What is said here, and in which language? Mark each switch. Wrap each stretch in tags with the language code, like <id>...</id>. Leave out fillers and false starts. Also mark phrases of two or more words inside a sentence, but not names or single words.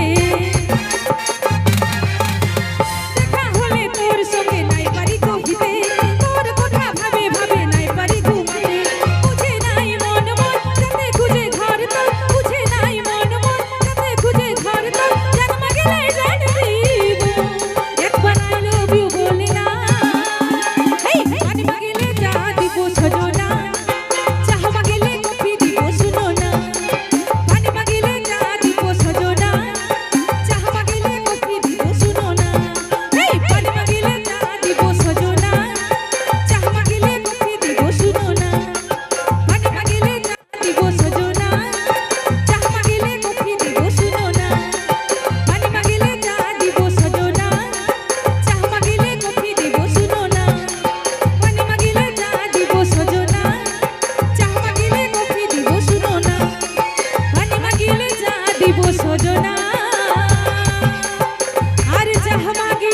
<bn>দেখা হলে তোর সঙ্গে নাই পারি কহিতে, তোর কথা ভাবে ভাবে নাই পারি ঘুমাতে। বুঝে নাই মন মন যাতে খুঁজে ঘর তোর, বুঝে নাই মন মন যাতে খুঁজে ঘর তোর, জান মাগিলে জান দিব, একবার</bn> <en>I love you</en> <bn>বলে না। হেই পানি মাগিলে চা দিব সজনা, চাহ মাগিলে কফি দিব শুনো না। পানি মাগিলে চা দিব সজনা, চাহ মাগিলে কফি দিব শুনো না। হেই পানি মাগিলে চা দিব সজনা, চাহ মাগিলে কফি দিব শুনো না। পানি মাগিলে চা দিব সজনা, চাহ মাগিলে কফি দিব শুনো না। পানি মাগিলে চা দিব সজনা, চাহ মাগিলে কফি দিব শুনো না। পানি মাগিলে চা দিব সজনা, চাহ মাগিলে কফি দিব শুনো না। পানি মাগিলে চা দিব সজনা, আর চাহ</bn>